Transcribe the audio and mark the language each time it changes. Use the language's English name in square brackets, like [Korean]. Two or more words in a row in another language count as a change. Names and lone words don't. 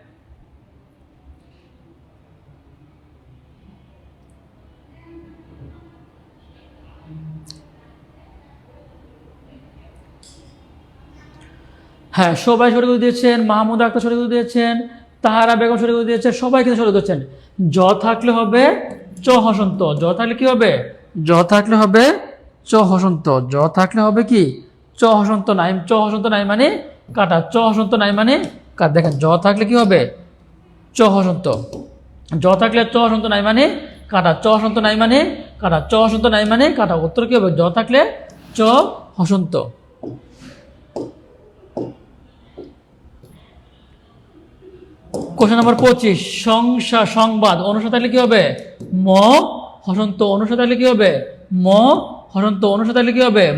[Bangla] হ্যাঁ, সবাই সঠিক উত্তর দিয়েছেন। মাহমুদ আক্তার সঠিক উত্তর দিয়েছেন, তাহারা বেগম সঠিক উত্তর দিয়েছেন, সবাই কিন্তু সঠিক দিচ্ছেন। জ থাকলে হবে চ হসন্ত। জ থাকলে কি হবে? জ থাকলে হবে চ হসন্ত। জ থাকলে হবে কি চ হসন্ত নাই, চ হসন্ত নাই মানে কাটা, চ হসন্ত নাই মানে কাটা। দেখেন জ থাকলে কি হবে? চ হসন্ত। জ থাকলে চ হসন্ত নাই মানে কাটা, চ হসন্ত নাই মানে কাটা, চ হসন্ত নাই মানে কাটা। উত্তর কি হবে? জ থাকলে চ হসন্ত। [English] question number [Bangla] 25, সংবাদ অনুস্বার থাকলে কি হবে? ম হসন্ত। অনুস্বার থাকলে কি হবে? ম হসন্ত। অনুস্বার থাকলে কি হবে?